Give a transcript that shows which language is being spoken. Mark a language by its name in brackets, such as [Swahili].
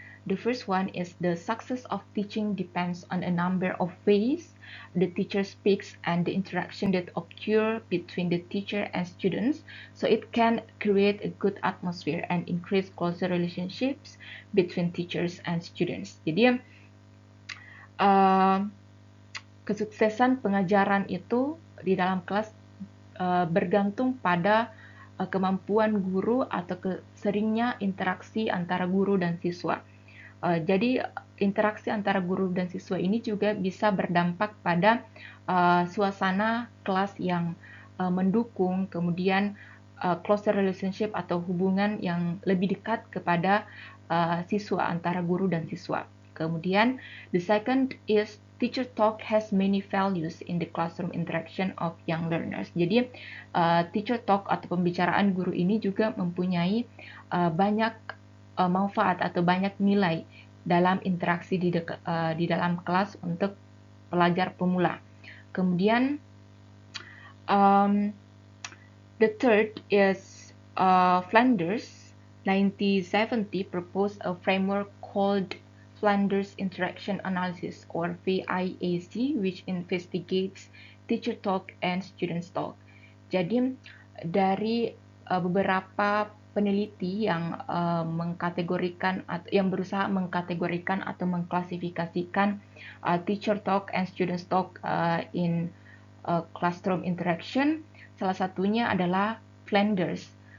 [English] The first one is the success of teaching depends on a number of ways the teacher speaks and the interaction that occur between the teacher and students, so it can create a good atmosphere and increase closer relationships between teachers and students. [Indonesian] Jadi kesuksesan pengajaran itu di dalam kelas bergantung pada kemampuan guru atau seringnya interaksi antara guru dan siswa. Jadi interaksi antara guru dan siswa ini juga bisa berdampak pada suasana kelas yang mendukung, kemudian closer relationship atau hubungan yang lebih dekat kepada siswa antara guru dan siswa. Kemudian [English] the second is teacher talk has many values in the classroom interaction of young learners. [Indonesian] Jadi teacher talk atau pembicaraan guru ini juga mempunyai banyak manfaat atau banyak nilai dalam interaksi di dalam kelas untuk pelajar pemula. Kemudian [English] the third is Flanders 1970 proposed a framework called Flanders Interaction Analysis or VIAC, which investigates teacher talk and student talk. [Indonesian] Jadi dari beberapa peneliti yang mengkategorikan atau yang berusaha mengkategorikan atau mengklasifikasikan [English] teacher talk and student talk in classroom interaction, [Indonesian] salah satunya adalah Flanders.